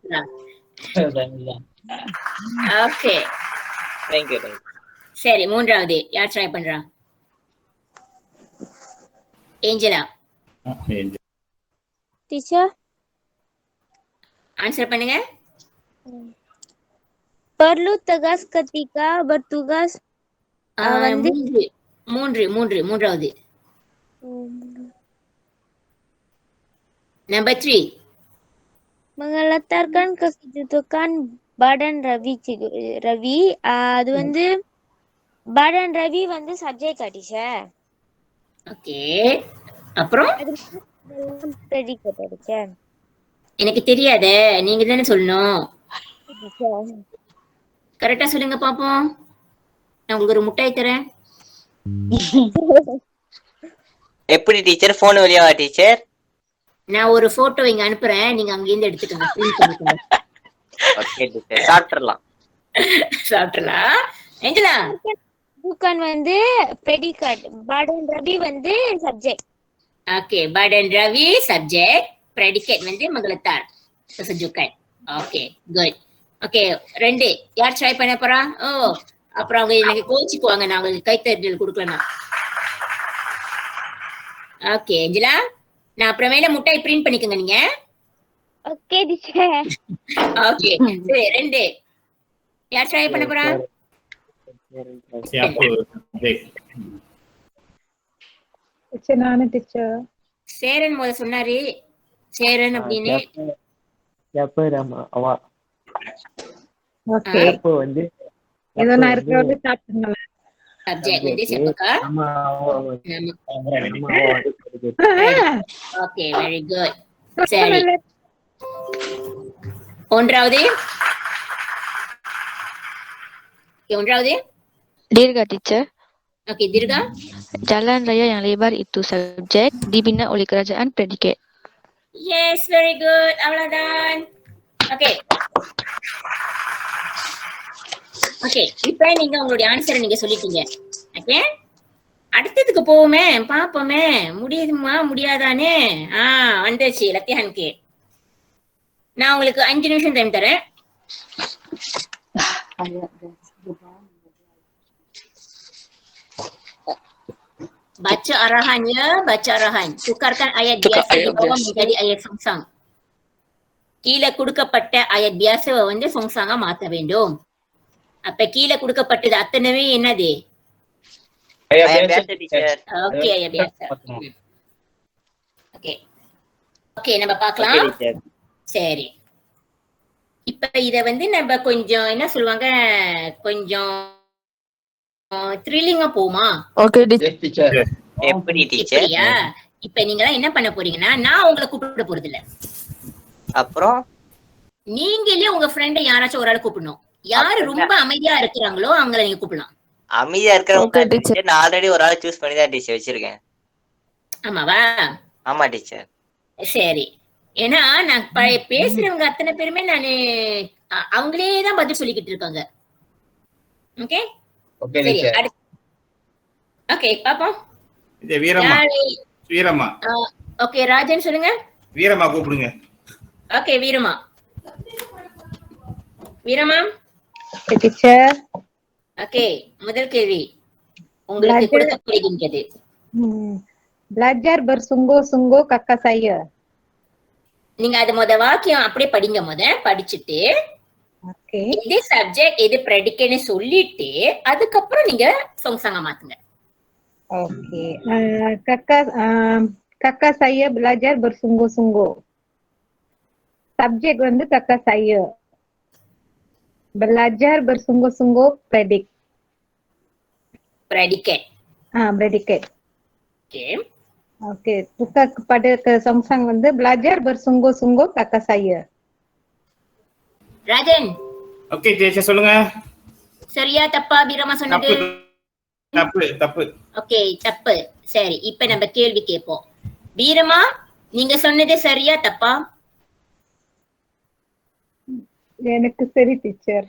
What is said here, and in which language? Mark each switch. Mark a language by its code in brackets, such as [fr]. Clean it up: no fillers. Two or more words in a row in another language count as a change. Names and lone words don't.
[ta] கொடுக்குறா? ஓகே, தேங்க்யூ. சரி, 3வது யார் ட்ரை பண்றா? ஏஞ்சலா. [en] Teacher, [ta] ஆன்சர் பண்ணுங்க. [ms] perlu tegas ketika bertugas வந்து [ta] மூன்றாவது. [en] Number 3. [ms] mengeletarkan kedudukan badan Ravi. [ta] அது வந்து badan Ravi வந்து subject டீச்சர். ஓகே, அப்புறம் [en] predicate டீச்சர். [ta] எனக்கு தெரியாதே, நீங்க தானே சொல்லணும். கரெக்டா சொல்லுங்க பாப்போம். நான் உங்களுக்கு ஒரு முட்டாய் தரேன். எப்படி டீச்சர்? போன் வழியாவா டீச்சர்? நான் ஒரு போட்டோ இங்க அனுப்புறேன், நீங்க அங்க இருந்து எடுத்துக்கோங்க. print பண்ணிக்கோங்க. ஓகே டீச்சர், சாப்பிட்டுறலாம். சாப்பிடலாம். ஏஞ்சலா. [ms] bukan வந்து predicate. badan Ravi வந்து subject. ஓகே, badan Ravi subject, predicate வந்து mengeletar, kesejukan. [ta] ஓகே, குட். ஓகே, 2 யார் ட்ரை பண்ண போறா? அப்புறம் அவங்க எனக்கு கோச்சிக்குவாங்க, நான் உங்களுக்கு கைத்தட்டல் கொடுக்கலனா. ஓகே, ஏஞ்சலா, நான் அப்புறமேல முட்டாய் பிரிண்ட் பண்ணிக்கோங்க நீங்க. ஓகே டீச்சர். ஓகே, சரி, 2 யார் ட்ரை பண்ண போறா? [ms] Siapa? Baik. [ta] நானு டீச்சர். சேரன் முத சொன்னாரு, சேரன் அப்படின்னு. [ms] siapa nama awak? [ta] ஓகே, [ms] Siapa வந்து [ta] ஏதோ நான் இருக்கிறது ஸ்டார்ட் பண்ணலாம். சப்ஜெக்ட் வந்து செப்பக்கா. [ms] nama awak [ta] நம்ம. [ms] nama awak itu. [ta] ஓகே, [en] very good. [ta] சரி, 1வது Okay, ஒன்றாவது. [en] Dirga teacher. Okay, Dirga. [ms] Jalan raya yang lebar itu subjek, dibina oleh kerajaan predicate. [en] Yes, very good. [ta] அவ்வளவுதான். Okay. Okay, இப்ப நீங்க உங்களுடைய ஆன்சரை நீங்க சொல்லிட்டீங்க. ஓகே, அடுத்ததுக்கு போவோமே, பாப்போமே, முடியுமா முடியாதானே. வந்துச்சு லத்தியானுக்கு. நான் உங்களுக்கு 5 நிமிஷம் டைம் தரேன். [ms] Baca arahannya, baca arahan. Tukarkan ayat biasa di bawah menjadi ayat songsang. [ta] கீழே கொடுக்கப்பட்ட [ms] ayat biasa [ta] வந்து சொங்சாங்கா மாத்த வேண்டும். அப்ப கீழே கொடுக்கப்பட்டது அத்தனைவே என்னது? [ms] ayat Ayat biasa biasa teacher. ஓகே, ayat biasa. [ta] ஓகே ஓகே, நம்ம [en] Okay [ta] பார்க்கலாம். [en] teacher. [ta] சரி, இப்ப இத வந்து நம்ம கொஞ்சம் என்ன சொல்லுவாங்க, கொஞ்சம் த்ரில்லிங்கா போமா? [en] Okay, teacher. yes teacher [ta] எப்படி teacher? இப்படியா? இப்ப நீங்க என்ன பண்ண போறீங்கன்னா, நான் உங்களை கூப்பிட போறது இல்ல. அப்புறம் நீங்களே உங்க ஃப்ரெண்ட யாராச்சும் ஒரு ஆள் கூப்பிடணும். யாரு ரொம்ப அமைதியா இருக்கிறாங்களோ அவங்கள நீங்க கூப்பிடலாம். அமைதியா இருக்கிறவங்க [en] Okay, teacher. teacher. [ta] நான் ஆல்ரெடி ஒரு ஆளை சூஸ் பண்ணி தான் டீச்சர் வச்சிருக்கேன். ஆமாவா? ஆமா டீச்சர். சரி, ஏன்னா நான் பேசுறவங்க அத்தனை பேருமே நானு அவங்களே தான் பதில் சொல்லிக்கிட்டு இருக்காங்க. ஓகே [en] okay [ta] சரி, [en] teacher [ta] அடுத்து. ஓகே பாப்போம். இது வீரம்மா. யாரு? வீரம்மா. ஓகே, ராஜன் சொல்லுங்க. வீரம்மா கூப்பிடுங்க. ஓகே, வீரமா. வீரமா. டீச்சர். ஓகே, முதல் கேள்வி உங்களுக்கு கொடுக்கப்படுகின்றது. [ms] Belajar bersungguh-sungguh kakak saya. [ta] நீங்க அது வாக்கியம் அப்படியே படிங்க. படிச்சுட்டு [en] Okay. [ta] எது சப்ஜெக்ட் எது ப்ரெடிகேட்னு சொல்லிட்டு அதுக்கப்புறம் நீங்க சொங்சாங்க மாத்துங்க. [en] Okay. [ms] Kakak saya belajar bersungguh-sungguh. Subjek வந்து kakak saya. Belajar bersungguh-sungguh predicate. [en] Predicate. [ta] ஓகே [en] Okay. [ms] Tukar kepada ke songsang வந்து belajar bersungguh-sungguh kakak saya. [ta] ராஜன், ஓகே டீச்சர் சொல்லுங்க. சரியா தப்பா வீரமா சொன்னது? தப்பு தப்பு. ஓகே, தப்பு. சரி, இப்ப நம்ம கேள்வி கேட்போம். வீரமா, நீங்க சொன்னது சரியா தப்பா? எனக்கு சரி டீச்சர்.